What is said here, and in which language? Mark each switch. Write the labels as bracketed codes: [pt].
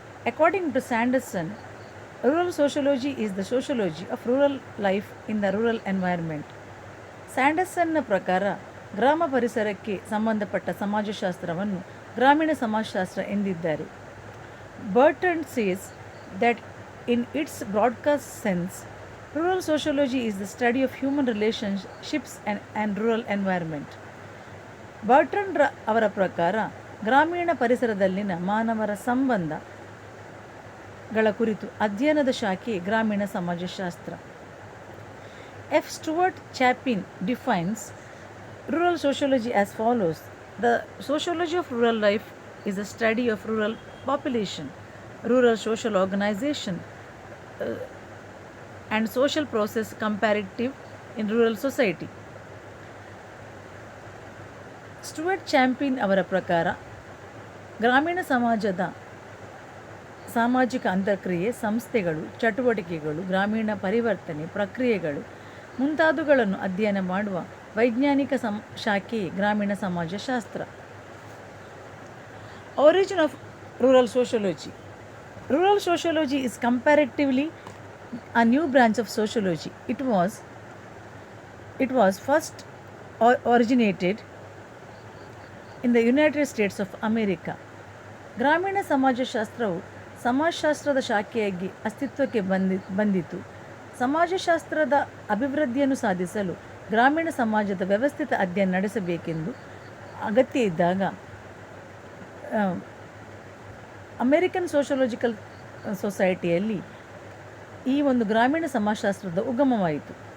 [en] According to Sanderson, rural sociology is the sociology of rural life in the rural environment. [kn] ಸ್ಯಾಂಡರ್ಸನ್ನ ಪ್ರಕಾರ ಗ್ರಾಮ ಪರಿಸರಕ್ಕೆ ಸಂಬಂಧಪಟ್ಟ ಸಮಾಜಶಾಸ್ತ್ರವನ್ನು ಗ್ರಾಮೀಣ ಸಮಾಜಶಾಸ್ತ್ರ ಎಂದಿದ್ದಾರೆ. [en] Burton says that in its broadest sense, rural sociology is the study of human relationships and rural environment. [kn] Burton ಅವರ ಪ್ರಕಾರ ಗ್ರಾಮೀಣ ಪರಿಸರದಲ್ಲಿನ ಮಾನವರ ಸಂಬಂಧಗಳ ಕುರಿತು ಅಧ್ಯಯನದ ಶಾಖೆ ಗ್ರಾಮೀಣ ಸಮಾಜಶಾಸ್ತ್ರ. [en] F. Stuart Chapin defines rural sociology as follows: the sociology of rural life is a study of rural population, rural social organization, and social process comparative in rural society. [kn] Stuart ಚಾಂಪಿನ್ ಅವರ ಪ್ರಕಾರ ಗ್ರಾಮೀಣ ಸಮಾಜದ ಸಾಮಾಜಿಕ ಅಂತರ್ಕ್ರಿಯೆ, ಸಂಸ್ಥೆಗಳು, ಚಟುವಟಿಕೆಗಳು, ಗ್ರಾಮೀಣ ಪರಿವರ್ತನೆ ಪ್ರಕ್ರಿಯೆಗಳು ಮುಂತಾದವುಗಳನ್ನು ಅಧ್ಯಯನ ಮಾಡುವ ವೈಜ್ಞಾನಿಕ ಶಾಖೆಯೇ ಗ್ರಾಮೀಣ ಸಮಾಜಶಾಸ್ತ್ರ. [en] Origin of rural sociology. Rural sociology is comparatively a new branch of sociology. It was first originated in the United States of America. [kn] ಗ್ರಾಮೀಣ ಸಮಾಜಶಾಸ್ತ್ರವು ಸಮಾಜಶಾಸ್ತ್ರದ ಶಾಖೆಯಾಗಿ ಅಸ್ತಿತ್ವಕ್ಕೆ ಬಂದಿತು. ಸಮಾಜಶಾಸ್ತ್ರದ ಅಭಿವೃದ್ಧಿಯನ್ನು ಸಾಧಿಸಲು ಗ್ರಾಮೀಣ ಸಮಾಜದ ವ್ಯವಸ್ಥಿತ ಅಧ್ಯಯನ ನಡೆಸಬೇಕೆಂದು ಅಗತ್ಯ ಇದ್ದಾಗ ಅಮೇರಿಕನ್ ಸೋಷಿಯಾಲಜಿಕಲ್ ಸೊಸೈಟಿಯಲ್ಲಿ ಈ ಒಂದು ಗ್ರಾಮೀಣ ಸಮಾಜಶಾಸ್ತ್ರದ ಉಗಮವಾಯಿತು.